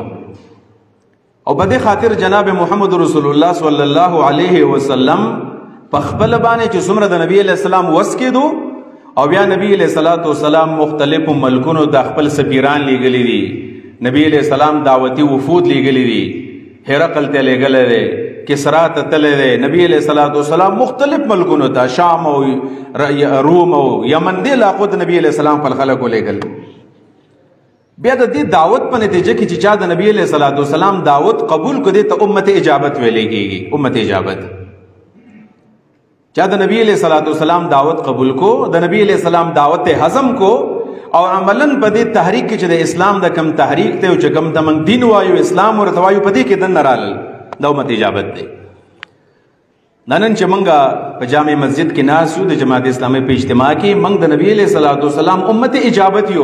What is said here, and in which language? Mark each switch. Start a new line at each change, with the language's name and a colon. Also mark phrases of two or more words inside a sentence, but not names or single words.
Pashto: او په دې خاطر جناب محمد رسول الله
Arabic: صلی الله علیه وسلم
Pashto: په خپل باندې چې څومره د نبی
Arabic: علیه السلام
Pashto: وس کېدو او بیا نبی
Arabic: علیہ الصلوۃ والسلام
Pashto: مختلف ملکونو د خپل سفیران لیږلي دي، نبی
Arabic: علیہ السلام
Pashto: دعوتی وفود لیږلي دي، هرقل ته لیږلی دی، کسرا ته تللی دی، نبی
Arabic: علیہ الصلوۃ والسلام
Pashto: مختلف ملکونو ته شام او روم او یمن دې علاقو ته نبی
Arabic: علیہ السلام
Pashto: خپل خلکو لیږل. بیا د دې دعوت په نتیجه کې چې چا د نبی
Arabic: علیہ الصلوۃ والسلام
Pashto: دعوت قبول کړي ته امت اجابت ویلې کېږي. امت اجابت چا د نبی
Arabic: علیہ الصلوۃ والسلام
Pashto: دعوت قبول کو، د نبی
Arabic: علیہ السلام
Pashto: دعوت هضم کو او عملاً په دې تحریک کې چې د اسلام د کم تحریک ته او چې کم د موږ دین وایو اسلام ورته وایو په دې کې دننه رالل، دا امت اجابت دی. نن چې موږ په جامع مسجد کې ناست یو د جماعت اسلامي په اجتماع کې، موږ د نبی
Arabic: علیہ الصلوۃ والسلام
Pashto: امت اجابت یو.